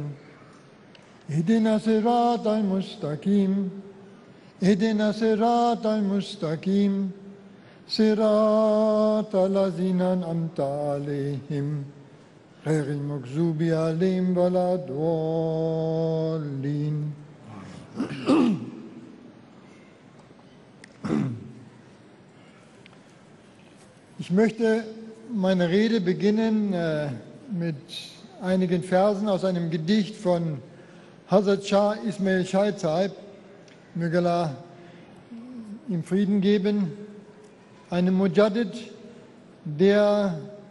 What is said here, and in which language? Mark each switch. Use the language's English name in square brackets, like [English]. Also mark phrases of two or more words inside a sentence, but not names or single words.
[Arabic] اهدنا الصراط المستقيم. اهدنا الصراط المستقيم. صراط الذين أنعمت عليهم غير المغضوب عليهم ولا الضالين. [German] Ich möchte meine Rede beginnen mit einigen Versen aus einem Gedicht von Hazrat Shah Ismail Shahid Sahib, möge Allah ihm Frieden geben, einem Mujaddid, der,